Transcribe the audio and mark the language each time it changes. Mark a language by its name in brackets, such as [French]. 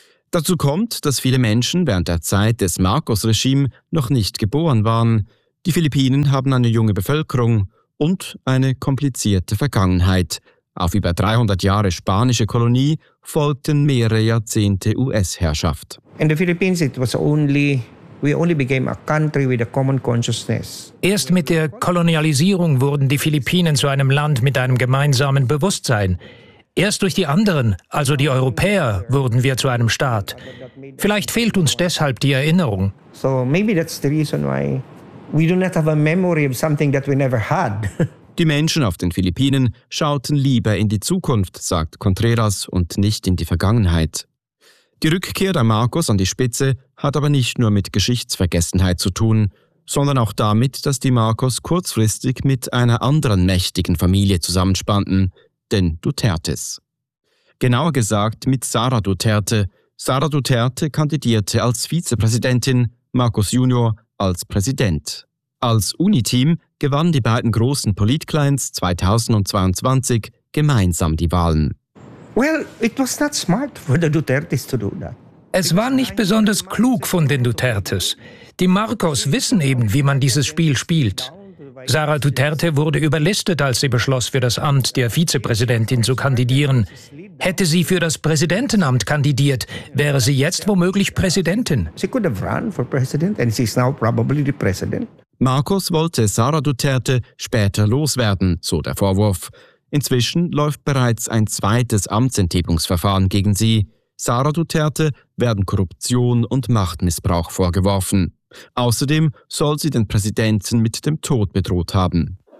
[German] Dazu kommt, dass viele Menschen während der Zeit des Marcos-Regimes noch nicht geboren waren. Die Philippinen haben eine junge Bevölkerung und eine komplizierte Vergangenheit. Auf über 300 Jahre spanische Kolonie folgten mehrere Jahrzehnte US-Herrschaft. [English] In the Philippines it was only became a country with a common consciousness. [German] Erst mit der Kolonialisierung wurden die Philippinen zu einem Land mit einem gemeinsamen Bewusstsein. Erst durch die anderen, also die Europäer, wurden wir zu einem Staat. Vielleicht fehlt uns deshalb die Erinnerung. [English] So maybe that's the reason why we do not have a memory of something that we never had. [German] Die Menschen auf den Philippinen schauten lieber in die Zukunft, sagt Contreras, und nicht in die Vergangenheit. Die Rückkehr der Marcos an die Spitze hat aber nicht nur mit Geschichtsvergessenheit zu tun, sondern auch damit, dass die Marcos kurzfristig mit einer anderen mächtigen Familie zusammenspannten, den Dutertes. Genauer gesagt mit Sara Duterte. Sara Duterte kandidierte als Vizepräsidentin, Marcos Junior als Präsident. Als Uniteam gewannen die beiden großen Politclients 2022 gemeinsam die Wahlen. [English] Well, it was not smart for the Dutertes to do that. [German] Es war nicht besonders klug von den Dutertes. Die Marcos wissen eben, wie man dieses Spiel spielt. Sara Duterte wurde überlistet, als sie beschloss, für das Amt der Vizepräsidentin zu kandidieren. Hätte sie für das Präsidentenamt kandidiert, wäre sie jetzt womöglich Präsidentin. [English] She could have run for president and she's now probably the president. [German] Marcos wollte Sara Duterte später loswerden, so der Vorwurf. Inzwischen läuft bereits ein zweites Amtsenthebungsverfahren gegen sie. Sara Duterte werden Korruption und Machtmissbrauch vorgeworfen. Außerdem soll sie den Präsidenten mit dem Tod bedroht haben.